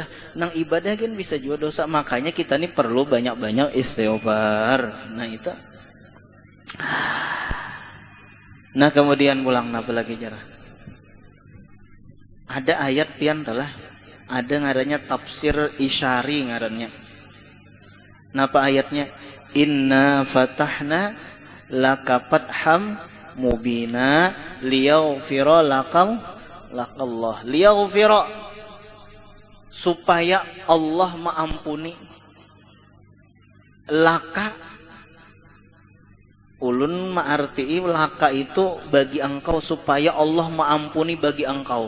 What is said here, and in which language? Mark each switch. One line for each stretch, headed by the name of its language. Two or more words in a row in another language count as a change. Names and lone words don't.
Banjar: Nang ibadah kan bisa juga dosa. Makanya kita nih perlu banyak-banyak istighfar. Nah itu. Nah kemudian pulang apa lagi cara? Ada ayat pian telah. Ada ngarannya tafsir isyari ngarannya. Napa ayatnya?
Arabic: إنا فتحنا لك فتحا مبينا ليغفر لك الله ليغفر,
Banjar: supaya Allah mengampuni
Arabic: laka.
Banjar: Ulun ma'arti'i laka itu bagi engkau, supaya Allah mengampuni bagi engkau.